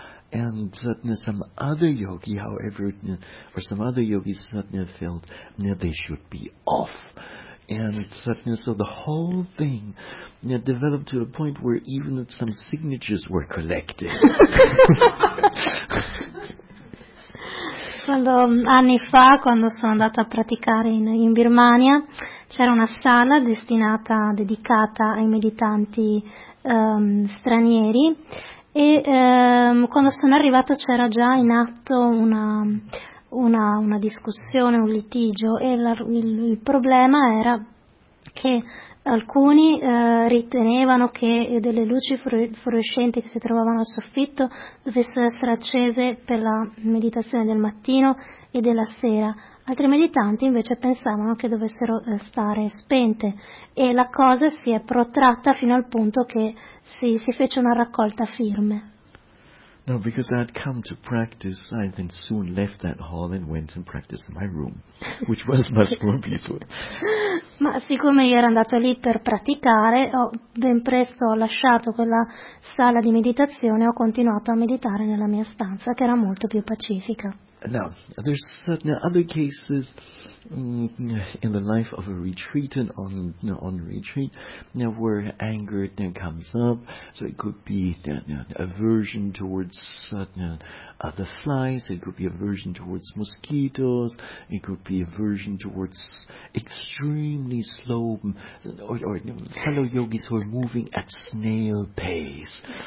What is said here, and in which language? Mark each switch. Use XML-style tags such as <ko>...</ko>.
<en>And some other yogi, however, or some other yogis felt that they should be off. And so the whole thing developed to a point where even some signatures were collected.</en> <it>Anni fa, quando sono andata a praticare in Birmania, c'era una sala dedicata ai meditanti stranieri e quando sono arrivata c'era già in atto una discussione, un litigio, e il problema era che alcuni ritenevano che delle luci fluorescenti che si trovavano al soffitto dovessero essere accese per la meditazione del mattino e della sera. Altri meditanti invece pensavano che dovessero stare spente, e la cosa si è protratta fino al punto che si fece una raccolta firme.</it> <en>No, because I had come to practice, I then soon left that hall and went and practiced in my room, which was much more peaceful.</en> <it>Ma siccome io ero andato lì per praticare, ben presto ho lasciato quella sala di meditazione e ho continuato a meditare nella mia stanza, che era molto più pacifica.</it> <en>Now, there's certain other cases in the life of a retreatant on retreat, where anger comes up. So it could be aversion towards certain the flies. It could be aversion towards mosquitoes. It could be aversion towards extremely slow or fellow yogis who are moving at snail pace.</en>